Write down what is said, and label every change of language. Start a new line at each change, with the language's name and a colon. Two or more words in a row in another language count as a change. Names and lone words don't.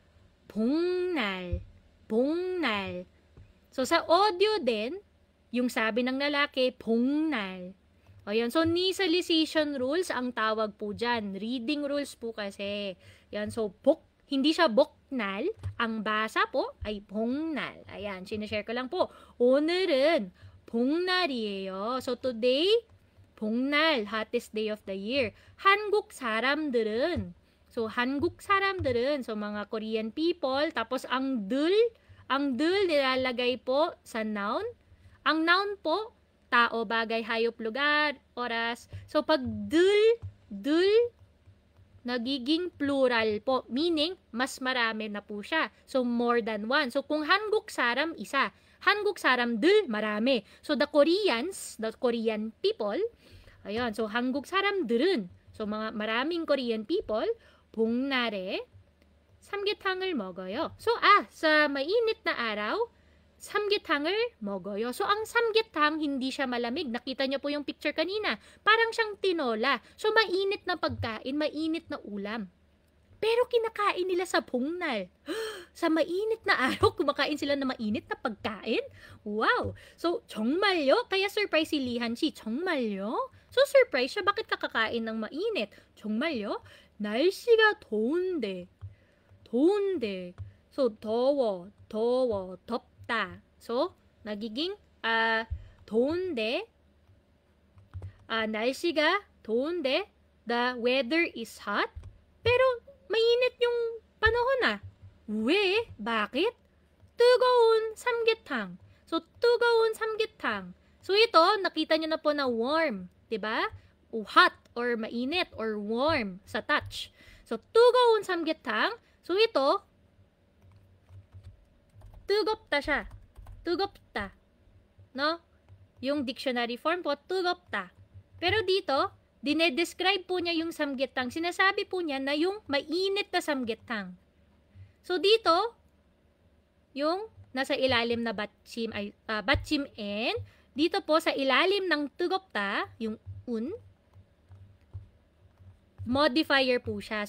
Filipino: So, sa audio din, yung sabi ng lalaki, 봉날. O yan. So,
English: nasalization rules
Filipino: ang tawag po dyan.
English: Reading rules
Filipino: po kasi. Yan. So, hindi siya boknal. Ang basa po ay 봉날. Ayan. Sinashare ko lang po.
Korean: 오늘은 봉날이에요.
English: So, today, 봉날, hottest day of the year.
Korean: 한국 사람들은,
Filipino: so, mga
English: Korean people,
Filipino: tapos ang dul nilalagay po sa noun. Ang noun po, tao, bagay, hayop, lugar, oras. So, pag dul, nagiging plural po. Meaning, mas marami na po siya. So,
English: more than one.
Filipino: So,
Korean: kung 한국 사람, isa. 한국 사람들,
Filipino: marami.
English: So, the Koreans, the Korean people, ayun. So,
Korean: 한국 사람들은,
Filipino: so mga maraming
English: Korean people,
Korean: 복날에 삼계탕을 먹어요.
Filipino: So, sa mainit na araw,
Korean: 삼계탕을 먹어요.
Filipino: So, ang 삼계탕, hindi siya malamig. Nakita niyo po yung picture kanina. Parang siyang tinola. So, mainit na pagkain, mainit na ulam. Pero kinakain nila sa Pongnal. Sa mainit na araw, kumakain sila na mainit na pagkain?
Korean: Wow! So, 정말요?
Filipino: Kaya surprise si Lee Han-si. 정말요? So, surprise siya. Bakit kakakain ng mainit?
Korean: 정말요? 날씨가 더운데. 더운데. So, 더워, 덥다. So, nagiging 더운데, 날씨가 더운데,
English: the weather is hot,
Filipino: pero mainit yung panahon 왜? Bakit?
Korean: 뜨거운 삼계탕. So, 뜨거운 삼계탕.
Filipino: So, ito, nakita nyo na po na warm. Diba? O hot, or mainit, or warm sa touch. So,
Korean: 뜨거운 삼계탕.
Filipino: So, ito, 뜨겁다 siya. 뜨겁다. No? Yung
English: dictionary form
Filipino: po, 뜨겁다. Pero dito, dinedescribe po niya yung samgyetang. Sinasabi po niya na yung mainit na samgyetang. So dito, yung nasa ilalim na batchim n, dito po sa ilalim ng 뜨겁다, yung un, modifier po siya.